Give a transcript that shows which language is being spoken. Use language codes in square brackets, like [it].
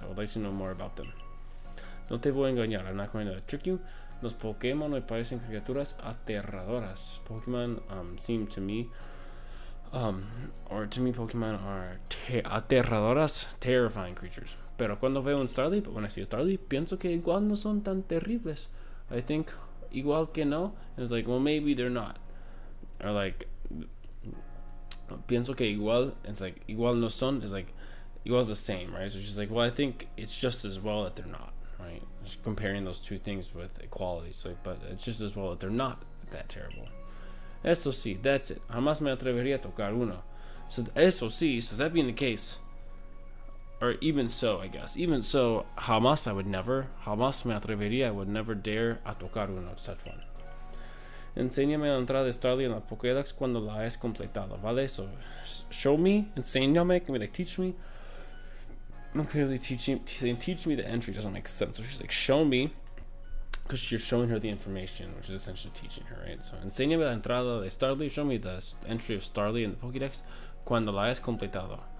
[en] I would like to know more about them. [es] No te voy a engañar, [en] I'm not going to trick you. [es] Los Pokémon me parecen criaturas aterradoras. [en] Pokemon seem to me, Pokemon are aterradoras, terrifying creatures. [es] Pero cuando veo un Starly, [en] but when I see a Starly, [es] pienso que igual no son tan terribles. [en] I think [es] igual que no, [en] and it's like, well, maybe they're not. Or like, [es] pienso que igual, [en] it's like, [es] igual no son, [en] is like, igual's the same, right? So she's like, well, I think it's just as well that they're not, right? Just comparing those two things with equality, so, but it's just as well that they're not that terrible. [es] Eso sí, [en] that's it. [es] Jamás me atrevería a tocar uno. [en] So, [es] eso sí, [en] so that being the case, or even so, I guess, even so, [es] jamás me atrevería, [en] I would never dare [es] a tocar uno, [en] touch one. [es] Enséñame la entrada de Starly en la Pokédex cuando la hayas completado, ¿vale? [en] So, show me, [es] enséñame, [en] can we like teach me? I'm clearly teach me the entry doesn't make sense. So she's like, show me, because you're showing her the information, which is essentially teaching her, right? So, [es] enséñame la entrada de Starly, [en] show me the entry of Starly in the Pokédex [es] cuando la hayas completado.